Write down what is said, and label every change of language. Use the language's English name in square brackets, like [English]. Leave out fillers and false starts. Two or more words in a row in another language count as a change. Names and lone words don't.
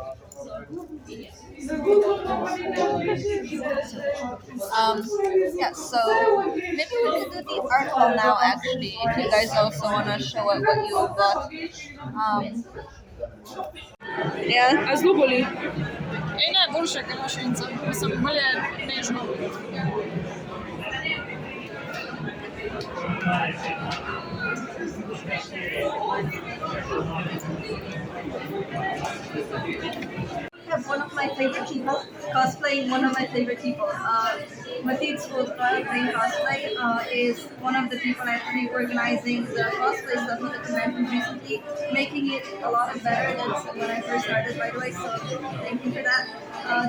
[English] Yeah, so maybe we can do the article now actually, if you guys also want to show up what you got. Yeah. [Slovenian] A zelo boli. Ne, boljše, ker imaš šinca. Mislim, bolje nežno. [English] Have one of my favorite people cosplaying one of my favorite people. Matisse Gothkitty.cosplay is one of the people actually organizing the cosplay stuff at the convention recently, making it a lot better than when I first started, by the way, so thank you for that.